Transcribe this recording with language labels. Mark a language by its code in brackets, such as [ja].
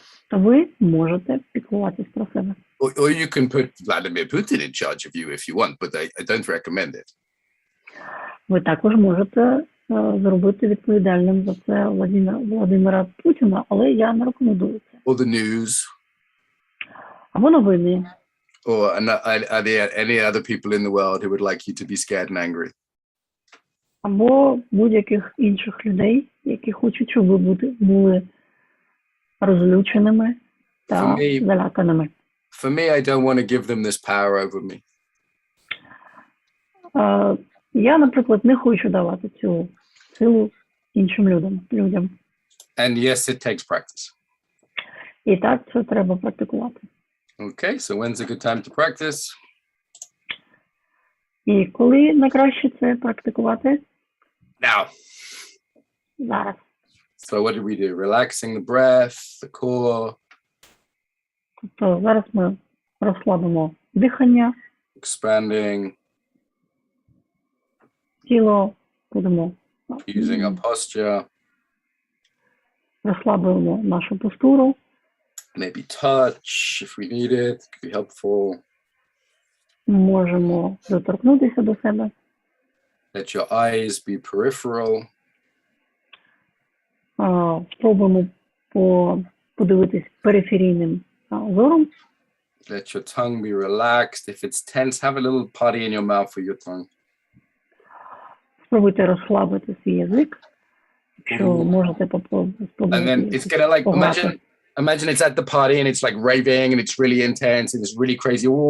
[uk] То ви можете піклуватись про себе. [en] Or you can put Vladimir Putin in charge of you if you want, but I don't recommend it. [uk] Ви також можете зробити відповідальним за це Владимира Путіна, але я не рекомендую це. [en] Or the news. [uk] Або новини. [en] Or are there any other people in the world who would like you to be scared and angry? [uk] Або будь-яких інших людей, які хочуть, щоб ви були розлюченими та заляканими. [en] For me, I don't want to give them this power over me. [uk] Я, наприклад, не хочу давати цю силу іншим людям. [en] And yes, it takes practice. [uk] І так, це треба практикувати. [en] Okay, so when's a good time to practice? [uk] І коли найкраще це практикувати? [en] Now. [uk] Зараз. [en] So what did we do? Relaxing the breath, the core. [uk] Тобто зараз ми розслабимо дихання, [en] Expanding, [uk] тіло, будемо [en] using our posture, [uk] розслабимо нашу постуру, [en] maybe touch if we need it, could be helpful. [uk] можемо доторкнутися до себе, [en] Let your eyes be peripheral. [uk] спробуємо подивитись периферійним зором. [en] Let your tongue be relaxed. If it's tense, have a little putty in your mouth for your tongue. [uk] Спробуйте розслабити свій язик, якщо можете спробувати. [en] And then it's gonna like imagine it's at the party and it's like raving and it's really intense and it's really crazy.